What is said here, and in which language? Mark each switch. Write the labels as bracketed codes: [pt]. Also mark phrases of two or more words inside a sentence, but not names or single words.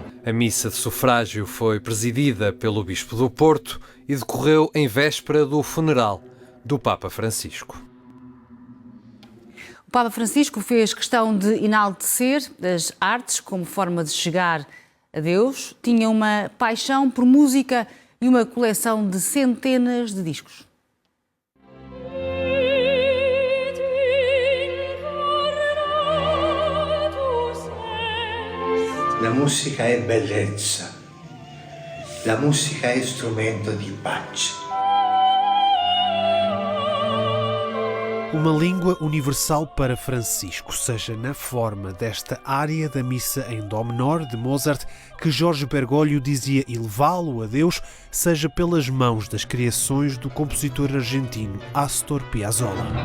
[pt] A missa de sufrágio foi presidida pelo Bispo do Porto e decorreu em véspera do funeral do Papa Francisco. O Papa Francisco fez questão de enaltecer as artes como forma de chegar a Deus. Tinha uma paixão por música e uma coleção de centenas de discos. [it] La musica è bellezza, la musica è strumento di pace. [pt] Uma língua universal para Francisco, seja na forma desta área da missa em dó menor de Mozart, que Jorge Bergoglio dizia elevá-lo a Deus, seja pelas mãos das criações do compositor argentino Astor Piazzolla.